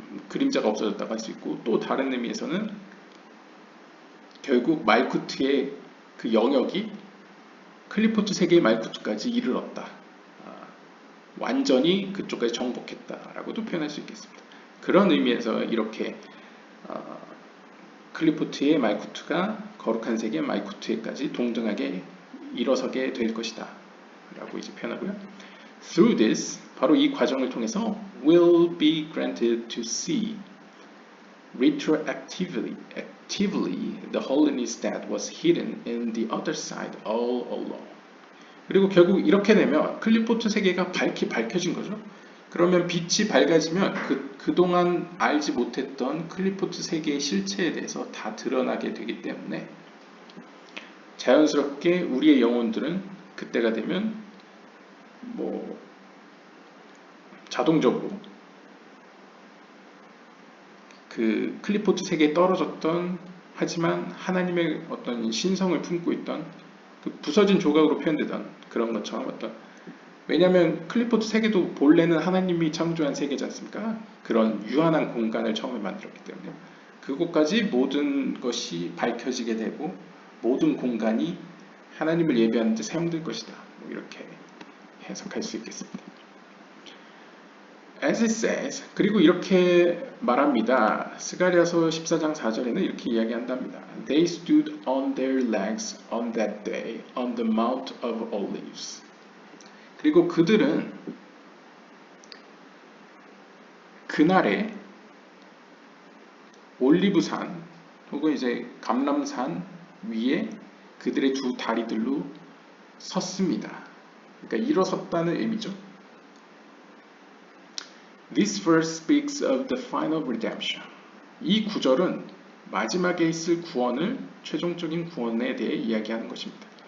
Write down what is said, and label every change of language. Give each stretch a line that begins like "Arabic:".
Korean: 그림자가 없어졌다고 할 수 있고, 또 다른 의미에서는 결국 말쿠트의 그 영역이 클리포트 세계의 말쿠트까지 이르렀다, 완전히 그쪽까지 정복했다라고도 표현할 수 있겠습니다. 그런 의미에서 이렇게 클리포트의 말쿠트가 거룩한 세계의 말쿠트에까지 동등하게 일어서게 될 것이다 라고 이제 표현하고요.
English: Through this,
Korean: 바로 이 과정을 통해서
English: will be granted to see retroactively the holiness that was hidden in the other side all along.
Korean: 그리고 결국 이렇게 되면 클리포트 세계가 밝혀진 거죠. 그러면 빛이 밝아지면 그동안 알지 못했던 클리포트 세계의 실체에 대해서 다 드러나게 되기 때문에 자연스럽게 우리의 영혼들은 그때가 되면 뭐 자동적으로 그 클리포트 세계에 떨어졌던, 하지만 하나님의 어떤 신성을 품고 있던 그 부서진 조각으로 표현되던 그런 것처럼 왜냐하면 클리포트 세계도 본래는 하나님이 창조한 세계지 않습니까? 그런 유한한 공간을 처음에 만들었기 때문에 그곳까지 모든 것이 밝혀지게 되고 모든 공간이 하나님을 예배하는 데 사용될 것이다. 뭐 이렇게 해석할 수 있겠습니다.
English: As it says,
Korean: 그리고 이렇게 말합니다. 스가랴서 14장 4절에는 이렇게 이야기한답니다.
English: They stood on their legs on that day on the Mount of Olives.
Korean: 그리고 그들은 그날에 올리브산 혹은 이제 감람산 위에 그들의 두 다리들로 섰습니다. 그러니까 일어섰다는 의미죠.
English: This verse speaks of the final redemption.
Korean: 이 구절은 마지막에 있을 구원을, 최종적인 구원에 대해 이야기하는 것입니다.